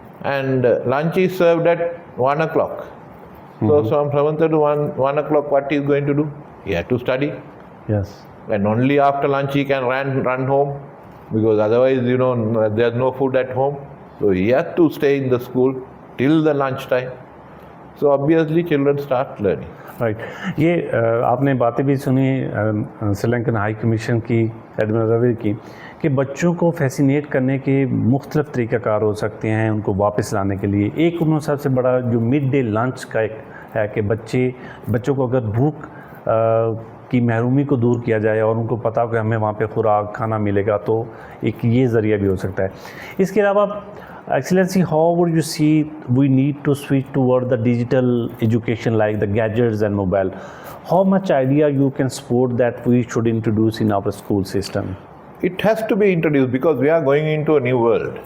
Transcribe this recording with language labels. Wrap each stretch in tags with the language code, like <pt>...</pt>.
<en>And lunch is served at 1 o'clock. So from 7:30 to 1 o'clock, what he is going to do? He has to study. Yes. And only after lunch he can run home, because otherwise, there's no food at home. So he has to stay in the school till the lunch time. So obviously children start learning. Right.</en> <ur>یہ آپ نے باتیں بھی سنی Sri Lankan high commission کی admiral روی کی کہ بچوں کو فیسینیٹ کرنے کے مختلف طریقہ کار ہو سکتے ہیں ان کو واپس لانے کے لیے. ایک انہوں سب سے بڑا جو مڈ ڈے لنچ کا ایک ہے کہ بچوں کو اگر بھوک کی محرومی کو دور کیا جائے اور ان کو پتا ہو کہ ہمیں وہاں پہ خوراک کھانا ملے گا, تو ایک یہ ذریعہ بھی ہو سکتا ہے. اس کے علاوہ</ur> <en>Excellency, how would you see we need to switch toward the digital education like the gadgets and mobile? How much idea you can support that we should introduce in our school system? It has to be introduced because we are going into a new world.</en>